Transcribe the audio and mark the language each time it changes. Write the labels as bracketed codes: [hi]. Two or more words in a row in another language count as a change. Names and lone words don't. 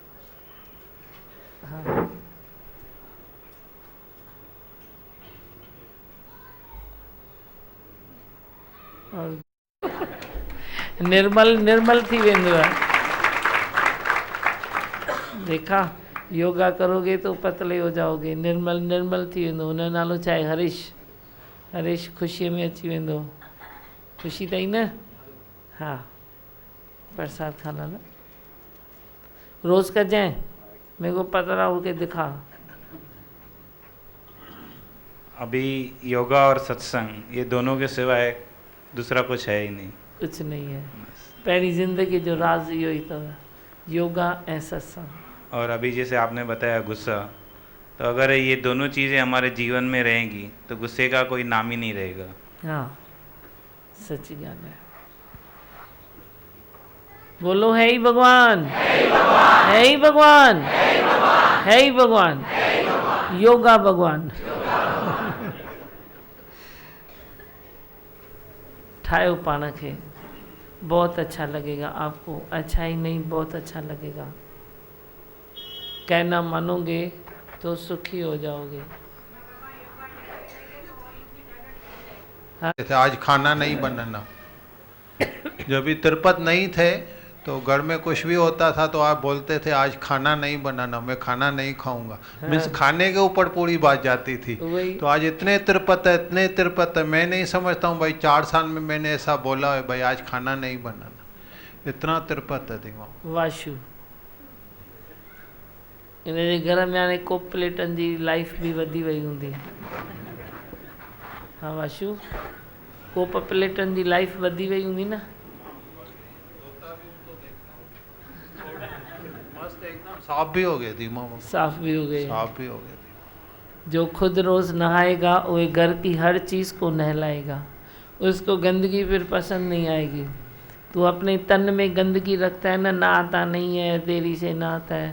[sd] हाँ और निर्मल निर्मल थी वेंदो है। [hi] देखा, योगा करोगे तो पतले हो जाओगे, [sd] निर्मल निर्मल थी वेंदो। हुन जो नालो छा आहे? हरीश। हरीश ख़ुशीअ में अची वेंदो। ख़ुशी अथई न? [hi] हाँ प्रसाद खा लाला, रोज़ कजांइ, मेरे को पतला होके दिखा। अभी योगा और सत्संग ये दोनों के सिवाय दूसरा कुछ है ही नहीं। कुछ नहीं है, [sd] पहिरीं ज़िंदगी जो राज इहो ई अथव, योगा ऐं सत्संग। [hi] और अभी जैसे आपने बताया गुस्सा, तो अगर ये दोनों चीज़ें हमारे जीवन में रहेंगी तो गुस्से का कोई नाम ही नहीं रहेगा। [sd] हाँ, सच्ची गाल है। [hi] बोलो है ही भगवान, है ही भगवान, है ही भगवान, योगा भगवान। [sd] ठायो पाण खे, [hi] बहुत अच्छा लगेगा आपको। अच्छा ही नहीं, बहुत अच्छा लगेगा। कहना मानोगे तो सुखी हो जाओगे। थे आज खाना नहीं बनाना। जब भी तिरुपत नहीं थे तो घर में कुछ भी होता था तो आप बोलते थे आज खाना नहीं बनाना, मैं खाना नहीं खाऊंगा। हाँ। मीन्स खाने के ऊपर पूरी बात जाती थी। तो आज इतने तिरुपत है, इतने तिरुपत है, मैं नहीं समझता हूँ भाई 4 साल में मैंने ऐसा बोला है भाई आज खाना नहीं बनाना। इतना तिरुपत है दिमाग। [sd] वाशु इन घर में हाणे कोप प्लेटनि जी लाइफ भी वधी वई हूंदी। हाँ वाशु, कोप प्लेटनि जी लाइफ वधी वई हूंदी न। [hi] मस्त एकदम साफ भी हो गए दिमाग, साफ भी हो गए, साफ भी हो गए। जो खुद रोज नहाएगा वो घर की हर चीज़ को नहलाएगा। उसको गंदगी फिर पसंद नहीं आएगी। तू अपने तन में गंदगी रखता है ना, नहाता नहीं है, देरी से नहाता है।